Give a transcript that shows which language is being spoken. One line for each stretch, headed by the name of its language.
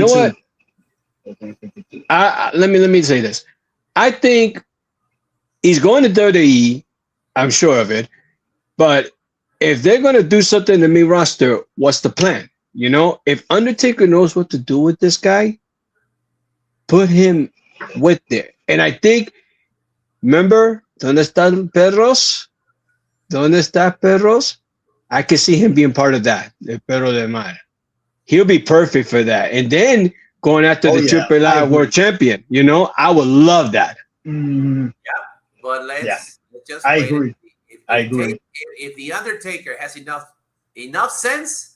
English: You know what? Let me say this. I think he's going to WWE. I'm sure of it. But if they're going to do something in the main roster, what's the plan? You know, if Undertaker knows what to do with this guy, put him with there. And I think, remember,
Spanish: ¿Dónde están perros? ¿Dónde está perros?
English: I can see him being part of that.
Spanish: El perro de mar.
English: He'll be perfect for that. And then going after the AAA World Champion, you know, I would love that. Yeah, but let's just I wait. agree. I agree. If the Undertaker has enough sense,